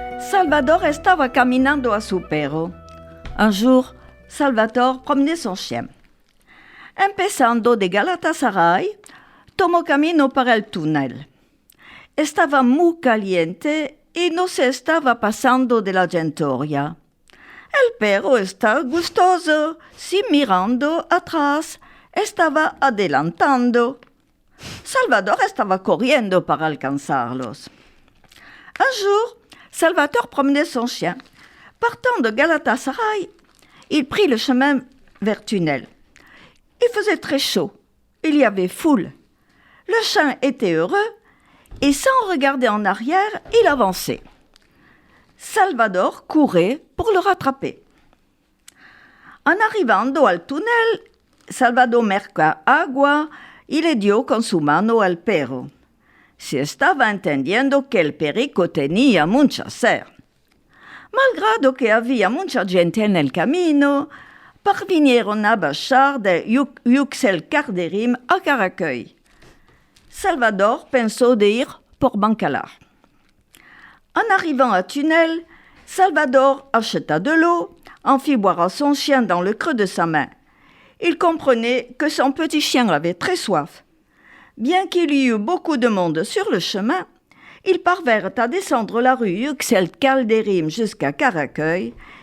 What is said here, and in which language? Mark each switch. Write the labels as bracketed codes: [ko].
[lad] Salvador estaba caminando a su perro. [fr] Un jour, Salvador promenait son chien. [lad] Empezando de Galatasaray, tomó camino para el túnel. Estaba muy caliente y no se estaba pasando de la Gentoria. El perro estaba gustoso, si mirando atrás, estaba adelantando. Salvador estaba corriendo para alcanzarlos. [fr] Un jour, Salvador promenait son chien. Partant de Galatasaray, il prit le chemin vers Tunnel. Il faisait très chaud. Il y avait foule. Le chien était heureux et sans regarder en arrière, il avançait. Salvador courait pour le rattraper. [lad] En arrivando al túnel, Salvador merca agua y le dio con su mano al perro. Se estaba entendiendo que el perico tenía mucha sed. Malgrado que había mucha gente en el camino, parvinieron a bajar de Yüksel-Karderim a Karaköy. Salvador pensó de ir por Bancalar. [fr] En arrivant à Tunnel, Salvador acheta de l'eau, en fit boire à son chien dans le creux de sa main. Il comprenait que son petit chien avait très soif. Bien qu'il y eût beaucoup de monde sur le chemin, ils parvinrent à descendre la rue Yüksel-Karderim jusqu'à Karaköy.